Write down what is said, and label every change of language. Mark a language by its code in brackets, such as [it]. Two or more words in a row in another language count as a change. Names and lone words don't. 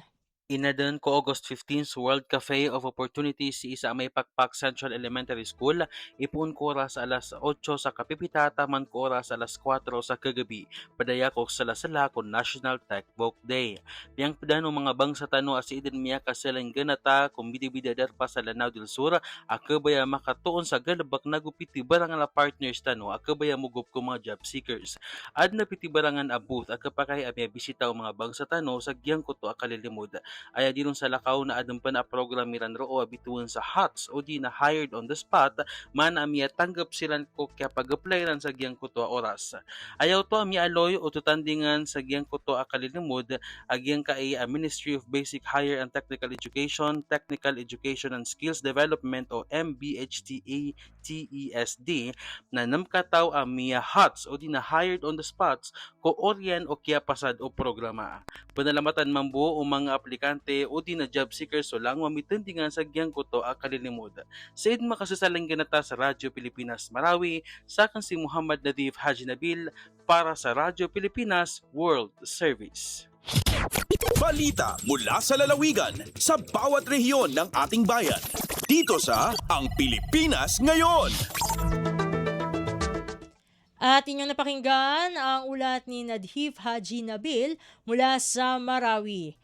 [mrw] Inadan ko August 15 sa World Cafe of Opportunities si isa may Pakpak Central Elementary School. Ipun ko oras alas 8 sa kapipita, taman ko oras alas 4 sa kagabi. Padaya ko sa lasala ko National Textbook Day. Piyang padano mga bangsa tano as idin miya kasalang ganata kung bidibidadar pa sa Lanao del Sur. Akabaya makatuon sa galabak nagupiti barangan na partners tano. Akabaya mugup ko mga [en] job seekers. [mrw] Ad na piti barangan abut akapakay amya bisita o mga bangsa tano sa giyang ko to akalilimod. Aya dinong sa lakaw na adang pa na programiran roo abituan sa HOTS o di na [en] hired on the spot [mrw] man amya tanggap silan ko kaya pag-applyan sa giyang kuto oras. Ayaw to amya aloy o tutandingan sa giyang kuto akalilimod agyang kay Ministry of Basic Higher and Technical Education, Technical Education and Skills Development o MBHTA TESD na namkataw amya HOTS o di na [en] hired on the spots [mrw] ko oryan o kaya pasad o programa. Panalamatan mambuo o mga aplikante aplikante o di na [en] job seeker [mrw] so lang mamitendingan sa giyang kuto a kalilimod. Sa id makasasalang ganata sa Radyo Pilipinas Marawi, sakan si Muhammad Nadif Haji Nabil para sa Radyo Pilipinas World Service. [tl] Balita mula sa lalawigan sa bawat rehiyon ng ating bayan. Dito sa Ang Pilipinas Ngayon. At inyong napakinggan ang ulat ni Nadhif Haji Nabil mula sa Marawi.